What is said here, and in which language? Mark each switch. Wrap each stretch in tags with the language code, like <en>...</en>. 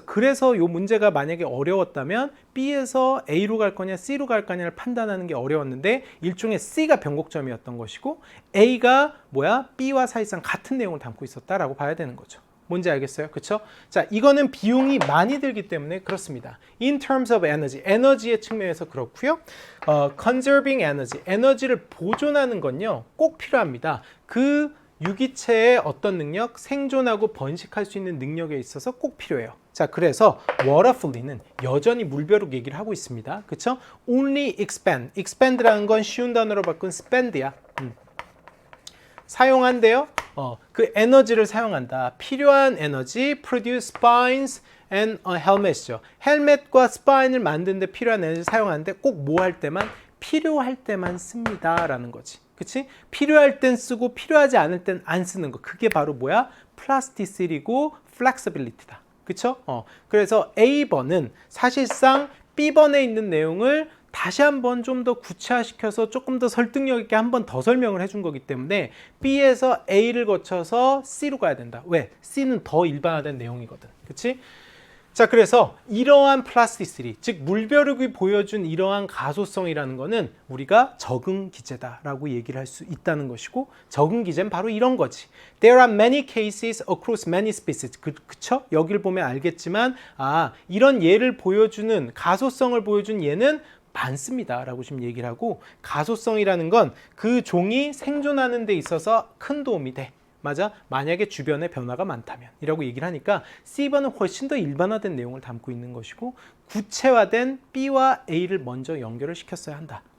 <ko>그래서 이 문제가 만약에 어려웠다면 B에서 A로 갈 거냐 C로 갈 거냐를 판단하는 게 어려웠는데 일종의 C가 변곡점이었던 것이고 A가 뭐야? B와 사실상 같은 내용을 담고 있었다라고 봐야 되는 거죠. 뭔지 알겠어요? 그쵸? 자, 이거는 비용이 많이 들기 때문에 그렇습니다.</ko> <en>In terms of energy,</en> <ko>에너지의 측면에서 그렇고요.</ko> <en>Conserving energy,</en> <ko>에너지를 보존하는 건요, 꼭 필요합니다. 그 유기체의 어떤 능력, 생존하고 번식할 수 있는 능력에 있어서 꼭 필요해요. 자, 그래서 waterfully는 여전히 물벼룩 얘기를 하고 있습니다. 그쵸? Only expand, expand라는 건 쉬운 단어로 바꾼 spend야. 사용한대요. 그 에너지를 사용한다. 필요한 에너지,</ko> <en>produce spines and a helmet</en> <ko>이죠. 헬멧과 스파인을 만드는데 필요한 에너지 사용하는데 꼭 뭐 할 때만? 필요할 때만 씁니다. 라는 거지. 그치? 필요할 땐 쓰고 필요하지 않을 땐 안 쓰는 거. 그게 바로 뭐야? 플라스티시티고 플렉서빌리티다. 그쵸? 그래서 A번은 사실상 B번에 있는 내용을 다시 한번 좀 더 구체화시켜서 조금 더 설득력 있게 한 번 더 설명을 해준 거기 때문에 B에서 A를 거쳐서 C로 가야 된다. 왜? C는 더 일반화된 내용이거든. 그치? 자, 그래서 이러한 플라스티시티, 즉 물벼룩이 보여준 이러한 가소성이라는 거는 우리가 적응 기제다라고 얘기를 할 수 있다는 것이고 적응 기제는 바로 이런 거지.</ko> <en>There are many cases across many species.</en> <ko>그쵸? 여기를 보면 알겠지만 이런 예를 보여주는 가소성을 보여준 예는 많습니다 라고 지금 얘기를 하고 가소성이라는 건 그 종이 생존하는 데 있어서 큰 도움이 돼. 맞아? 만약에 주변에 변화가 많다면 이라고 얘기를 하니까 C번은 훨씬 더 일반화된 내용을 담고 있는 것이고 구체화된 B와 A를 먼저 연결을 시켰어야 한다.</ko>